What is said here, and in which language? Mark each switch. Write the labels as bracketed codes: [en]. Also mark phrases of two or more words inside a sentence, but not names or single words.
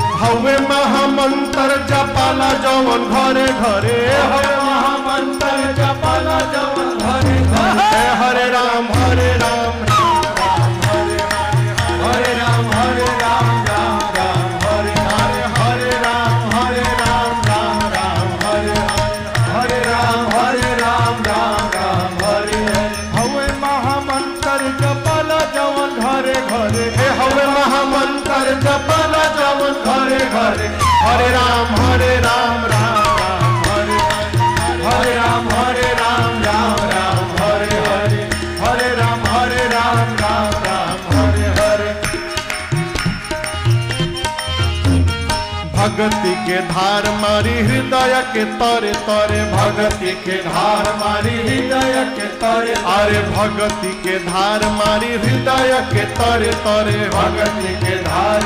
[bho] हवे महामंत्र जपाला जवन घरे घरे, हवे महामंत्र जपाला जवन घरे घरे। [sa] हरे राम हरे राम राम राम हरे हरे राम हरे राम राम राम हरे हरे। हरे राम राम राम हरे हरे राम राम राम हरे हरे। [bho] हवे महामंत्र जपाला जवन घरे घरे, हवे महामंत्र जपाला जवन घरे घरे। [sa] हरे राम राम राम हरे हरे राम राम राम हरे हरे। हरे राम राम राम हरे हरे। [bho] भक्ति के धार मारी हृदय के तरे तरे, भक्ति के धार मारी हृदय के तरे। अरे भक्ति के धार मारी हृदय के तरे तरे, भक्ति के धार